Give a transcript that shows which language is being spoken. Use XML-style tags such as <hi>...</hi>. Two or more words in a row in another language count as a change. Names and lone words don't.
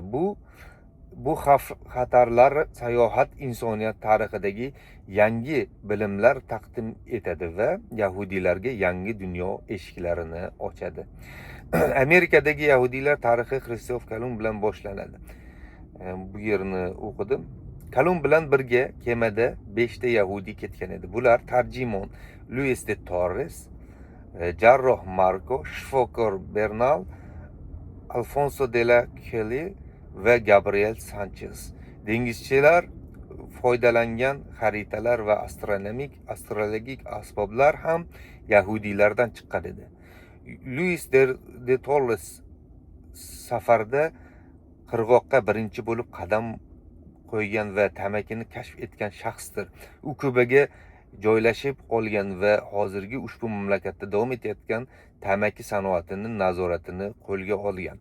<uz>Bu xatarlar sayohat insoniyat tarixidagi yangi bilimlar taqdim etadi va yahudiylarga yangi dunyo eshiklarini ochadi. Amerikadagi yahudiylar tarixi Kristof Kolumb bilan boshlanadi. Bu yerni o'qidim. Kolumb bilan birga kemada 5 ta yahudiy ketgan edi. Bular tarjimon Luis de Torres, jarroh Marco, shifokor Bernal, Alfonso de la Kelly va Gabriel Sanchez. dengizchilar foydalangan xaritalar va astrologik asboblar ham yahudiylardan chiqqan edi. Luis de Torres safarda qirg'oqqa birinchi bo'lib qadam qo'ygan va tamakini kashf etgan shaxsdir. U Kubaga joylashib qolgan va hozirgi ushbu mamlakatda davom etayotgan tamaki sanoatini nazoratini qo'lga olgan.</uz>